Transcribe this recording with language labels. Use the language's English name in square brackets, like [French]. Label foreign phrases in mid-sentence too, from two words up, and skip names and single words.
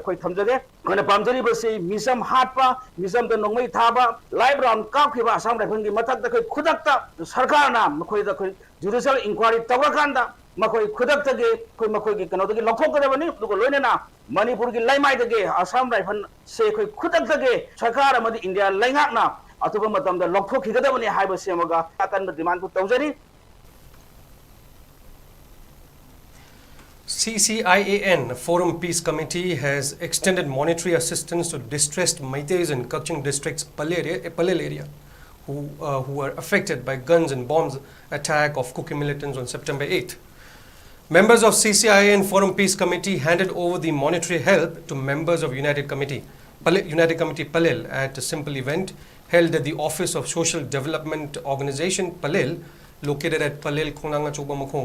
[Manipuri] koi thamjage kona pamjari base misam hatpa misam da nongmai thaba live round kaukhiba Assam Rifle gi mathakta koi kudakta sarkar na makoi da koi [English] judicial inquiry [Manipuri] tawrakanda makoi kudakta ge koi makoi gi kano gi lokhokadabani dugo loinena Manipur gi laimai ge Assam Rifle se koi kudakta ge sarkar amadi India laingak na atuba matam da lokhokhigadabani haiba semaga akan demand ku tawjari. [English] CCIAN Forum Peace Committee has extended monetary assistance to distressed Meiteis in 𝐶𝐞 district's Palel area who were affected by guns and bombs attack of Kuki militants on September 8th. Members of CCIAN Forum Peace Committee handed over the monetary help to members of United Committee Palel at a simple event held at the Office of Social Development Organization Palel, located at Palel 𝐂𝐲𝐻𝐻𝐸.